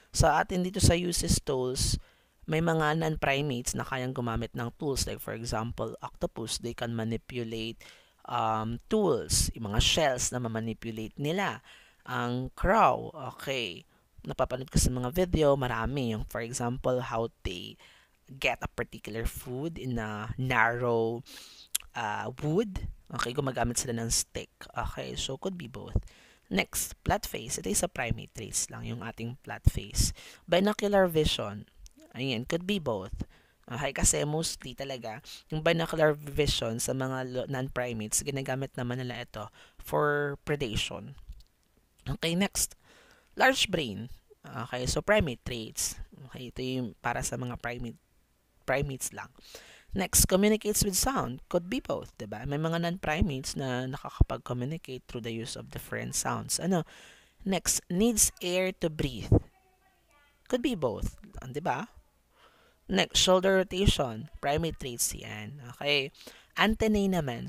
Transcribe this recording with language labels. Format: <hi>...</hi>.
<tl>Sa atin dito sa uses tools, may mga non-primates na kayang gumamit ng tools.</tl> <en>Like for example, octopus, they can manipulate tools.</en> <tl>Yung mga shells na mamanipulate nila. Ang crow, okay. Napapanood ko sa mga video, marami.</tl> <en>Yung for example, how they get a particular food in a narrow wood.</en> <tl>Okay, gumagamit sila ng stick.</tl> <en>Okay, so could be both. Next, flat face.</en> <tl>Ito is sa primate traits lang, yung ating flat face. Binocular vision. Ayan, could be both. Okay, kasi mostly talaga, yung binocular vision sa mga non-primates, ginagamit naman nila ito for predation.</tl> <en>Okay, next. Large brain. Okay, so primate traits.</en> <tl>Okay, ito yung para sa mga primates lang.</tl> <en>Next, communicates with sound. Could be both, diba?</en> <tl>May mga non-primates na nakakapag-communicate</tl> <en>through the use of different sounds. Ano? Next, needs air to breathe. Could be both, diba? Next, shoulder rotation. Primate traits yan. Okay. Antennae naman.</en>